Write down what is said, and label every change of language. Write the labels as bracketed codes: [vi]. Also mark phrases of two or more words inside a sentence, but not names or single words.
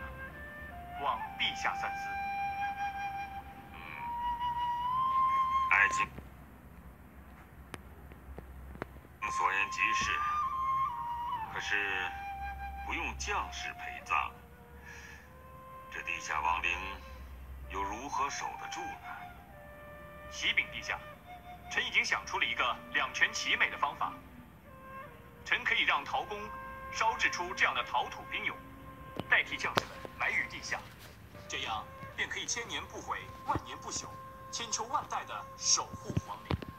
[zh] 望陛下三思。愛卿所言極是，可是不用將士陪葬，這地下亡靈又如何守得住呢？啟稟陛下， 臣已经想出了一个两全其美的方法。臣可以让陶公烧制出这样的陶土兵俑，代替将士们埋于地下，这样便可以千年不毁，万年不朽，千秋万代的守护皇陵。